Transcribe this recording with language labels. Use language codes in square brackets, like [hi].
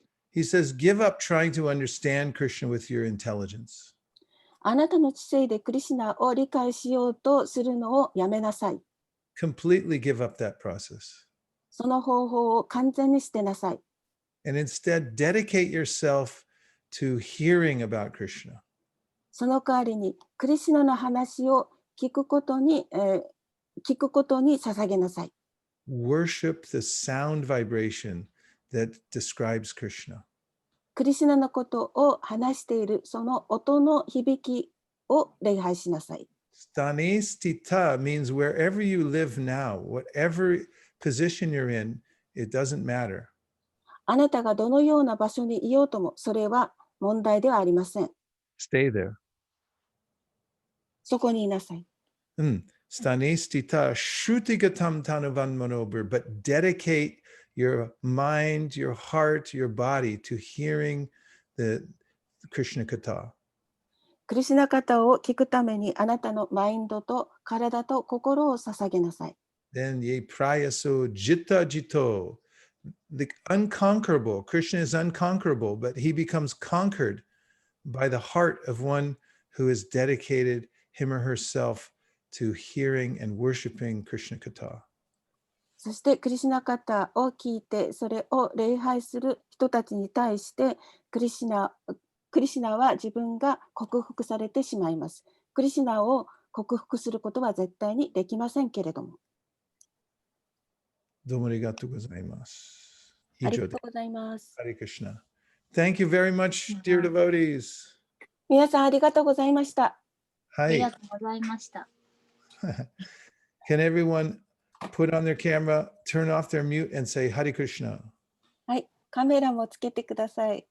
[en] He says, give up trying to understand Krishna with your intelligence. [ja] あなたの知性でクリシュナを理解しようとするのをやめなさい。 [en] Completely give up that process. [ja] その方法を完全に捨てなさい。 [en] And instead dedicate yourself to hearing about Krishna. [ja] その代わりにクリシュナの話を聞くことに捧げなさい。 [en] Worship the sound vibration that describes Krishna. [ja] クリシュナのことを話しているその音の響きを礼拝しなさい。 [sa] Stane stita [en] means wherever you live now, whatever position you're in, it doesn't matter. [ja] あなたがどのような場所にいようともそれは問題ではありません。 [en] Stay there. [ja] そこにいなさい。 [sa] Stane stita shrutigatam tanuvan manobir, [en] but dedicate your mind, your heart, your body to hearing the Krishna Katha. [ja] クリシュナ方を聞くためにあなたのマインドと体と心を捧げなさい。 [sa] Then ye prayaso jita jito. [en] The unconquerable, Krishna is unconquerable, but he becomes conquered by the heart of one who has dedicated him or herself to hearing and worshiping Krishna Katha. [ja] そしてクリシュナ方を聞いてそれを礼拝する人たちに対してクリシュナは自分が克服されてしまいます。クリシュナを克服することは絶対にできませんけれども。どうもありがとうございます。あ以上で。りがとうございます。 [en] Hare Krishna. Thank you very much, dear devotees. [ja] 皆さんありがとうございました。ありがとうございました。 [en] Can everyone put on their camera, turn off their mute, and say Hare Krishna? [ja] はい、カメラもつけてください。